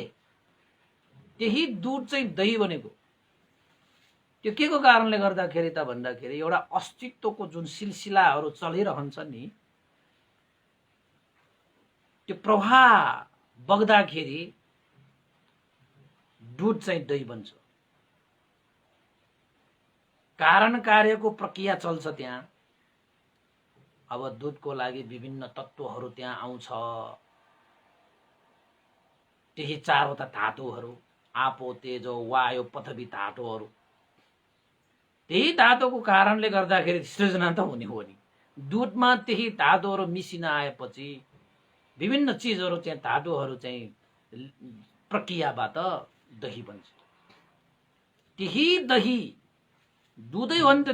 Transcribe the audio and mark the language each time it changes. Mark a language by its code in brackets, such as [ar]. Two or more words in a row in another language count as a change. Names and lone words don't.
[ne] त्यही दूध चाहिँ दही बनेको। त्यो के को कारणले गर्दाखेरि त भन्दाखेरि एउटा अस्तित्वको जुन सिलसिलाहरू चलिरहन्छ नि, त्यो प्रवाह बग्दाखेरि दूध चाहिँ दही बन्छ। कारण कार्यको प्रक्रिया चल्छ त्यहाँ। अब दूधको लागि विभिन्न तत्त्वहरू त्यहाँ आउँछ। त्यही चारवटा धातुहरू, [pi] आपो तेजो वायु पृथ्वी [ne] धातुहरू। त्यही धातुको कारणले गर्दाखेरि सृजना त हुने हो नि। दूधमा त्यही धातुहरू मिसिन आएपछि विभिन्न चीजहरू चाहिँ धातुहरू चाहिँ प्रक्रियाबाट दही बन्छ। त्यही दही दुधै हो नि त।